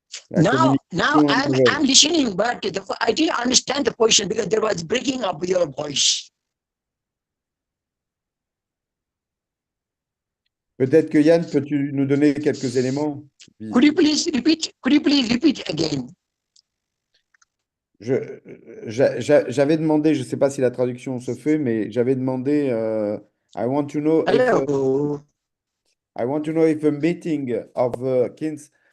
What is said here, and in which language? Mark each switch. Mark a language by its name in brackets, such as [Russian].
[English] Now I'm listening, but I didn't understand the question because there was breaking up your voice. [French] Peut-être que Yann, peux-tu nous donner quelques éléments? [English] Could you please repeat? Could you please repeat again? [French] J'avais demandé, je ne sais pas si la traduction se fait, mais j'avais demandé, [English] I want to know if Hello. I want to know if a meeting of Kins